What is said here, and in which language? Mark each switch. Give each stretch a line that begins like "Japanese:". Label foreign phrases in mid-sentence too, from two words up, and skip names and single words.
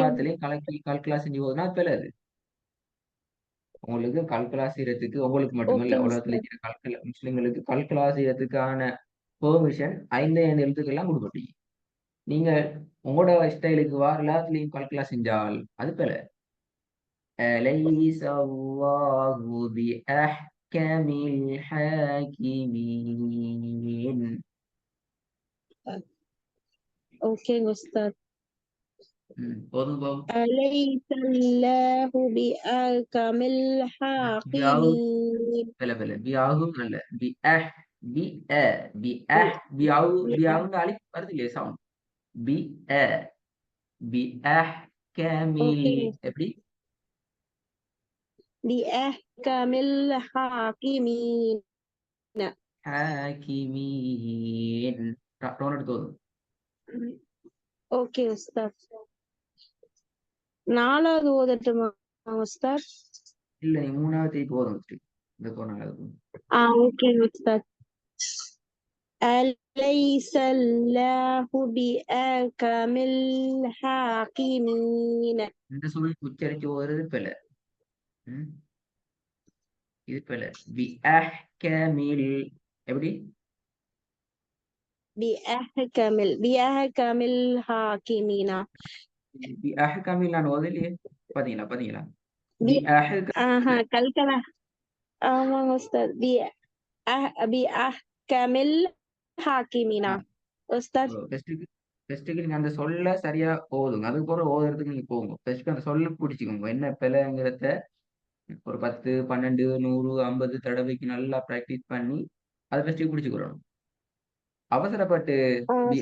Tamil: எல்லாத்துலயும் கலக்கி கல்கலா செஞ்சு போதுனா அது பிழை அது. உங்களுக்கு கல்கலா செய்யறதுக்கு உங்களுக்கு மட்டுமல்ல ஓகேங்க உலகத்துல உஸ்தாத். இருக்கிற முஸ்லிம்களுக்கு கல்கலா செய்யறதுக்கான பெர்மிஷன் 5 எழுத்துக்கள்லாம் கொடுக்கப்பட்டீங்க. நீங்க உங்களோட ஸ்டைலுக்கு எல்லாத்துலயும் கல்கலா செஞ்சால் அது பிழை.
Arabic: أليس الله بأحكم الحاكمين.
Tamil: ஓகேங்க உஸ்தாத். போதும் போதும்.
Arabic: أليس الله بأحكم الحاكمين.
Tamil: பிழை பியாகும் அல்ல பி அ பியாவுங்க அலிப் வருது இல்லையா சவுண்ட். பி அ பி அஹ் கேமில் ஓகே. எப்படி?
Arabic: بأحكم الحاكمين.
Tamil: ஹாக்கிமீன் டோன் எடுத்து வரும். ஓகே உஸ்தாத். 4வது ஓதட்டுமா உஸ்தாத்? இல்ல நீ 3வது போதும். இந்த 4வது. ஓகே உஸ்தாத்.
Arabic: أليس الله بأحكم الحاكمين.
Tamil: இந்த சொல்லி உச்சரிச்சு வருது பிழை. ம், இது பிழை. பி அஹ் கேமில் எப்படி?
Arabic: بأحكم الحاكمين.
Tamil: பி அஹ் கேமில் நான் ஓதலையே. பாத்தீங்களா?
Arabic: بي
Tamil: பி அஹ் கல்கலா. ஆமாங்க உஸ்தாத்.
Arabic: بأحكم الحاكمين உஸ்தாத்.
Tamil: ஃபர்ஸ்ட்டுக்கு நீங்க அந்த சொல்ல சரியா ஓதுங்க. அதுக்கப்புறம் ஓதுறதுக்கு நீங்க போங்க. ஃபர்ஸ்ட் அந்த சொல்ல பிடிச்சுக்கோங்க. என்ன பிழைங்கிறத ஒரு 10, 12, 100, 50 தடவைக்கு நல்லா பிராக்டிஸ் பண்ணி அதை ஃபர்ஸ்ட் பிடிச்சுக்கிறணும். அவசரப்பட்டு பி